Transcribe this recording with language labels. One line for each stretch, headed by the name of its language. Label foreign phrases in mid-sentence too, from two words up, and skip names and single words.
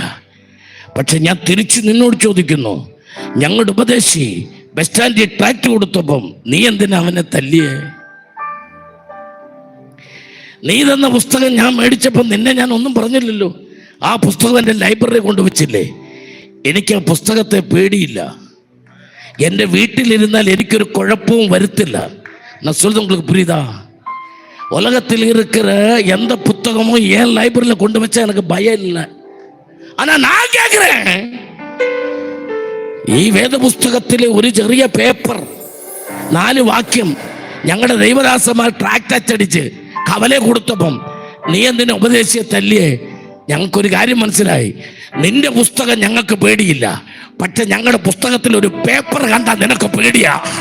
Malayalam: പക്ഷെ ഞാൻ തിരിച്ച് നിന്നോട് ചോദിക്കുന്നു, ഞങ്ങളുടെ ഉപദേശി ബസ് സ്റ്റാൻഡിൽ ട്രാക്ട് കൊടുത്തപ്പം നീ എന്തിനാ അവനെ തല്ലിയേ? നീ തന്ന പുസ്തകം ഞാൻ മേടിച്ചപ്പം നിന്നെ ഞാൻ ഒന്നും പറഞ്ഞില്ലല്ലോ. ആ പുസ്തകം എൻ്റെ ലൈബ്രറി കൊണ്ടുവച്ചില്ലേ. എനിക്ക് ആ പുസ്തകത്തെ പേടിയില്ല. എൻ്റെ വീട്ടിലിരുന്നാൽ എനിക്കൊരു കുഴപ്പവും വരുത്തില്ല.
Tamil: நான் சொல்றது உங்களுக்கு புரியுதா? உலகத்தில் இருக்கிற எந்த புத்தகமும் ஏன் லைப்ரரியில் கொண்டு வச்சா எனக்கு பயம் இல்லை. ஆனா நான் கேட்கிறேன்,
Malayalam: ഈ വേദപുസ്തകത്തിലെ ഒരു ചെറിയ പേപ്പർ 4 വാക്യം ഞങ്ങളുടെ ദൈവദാസന്മാർ ട്രാക്ട് അച്ചടിച്ച് കവലെ കൊടുത്തപ്പം നീ എന്തിനെ ഉപദേശിയെ തല്ലിയേ? ഞങ്ങൾക്കൊരു കാര്യം മനസ്സിലായി, നിന്റെ പുസ്തകം ഞങ്ങൾക്ക് പേടിയില്ല, പക്ഷെ ഞങ്ങളുടെ പുസ്തകത്തിൽ ഒരു പേപ്പർ കണ്ടാൽ നിനക്ക് പേടിയാ.